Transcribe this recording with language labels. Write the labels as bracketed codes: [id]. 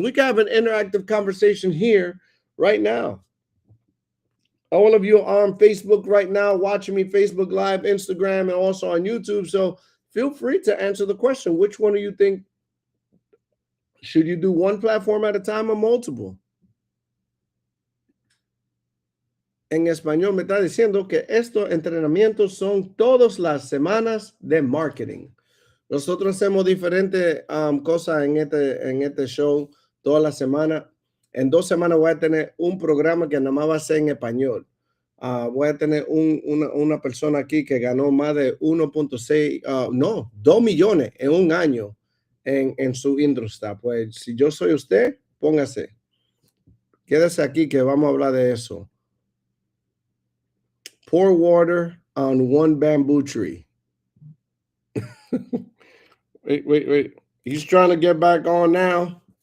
[en] We can have an interactive conversation here right now. All of you are on Facebook right now, watching me Facebook Live, Instagram, and also on YouTube. So feel free to answer the question. Which one do you think? Should you do one platform at a time or multiple? [es] En español me está diciendo que estos entrenamientos son todas las semanas de marketing. Nosotros hacemos diferentes cosas en este show toda la semana. En 2 semanas voy a tener un programa que nada más va a ser en español. Voy a tener una persona aquí que ganó más de 1.6, 2 millones en un año en su industria. Pues si yo soy usted, póngase. Quédese aquí que vamos a hablar de eso. [en] Pour water on one bamboo tree. Wait. He's trying to get back on now.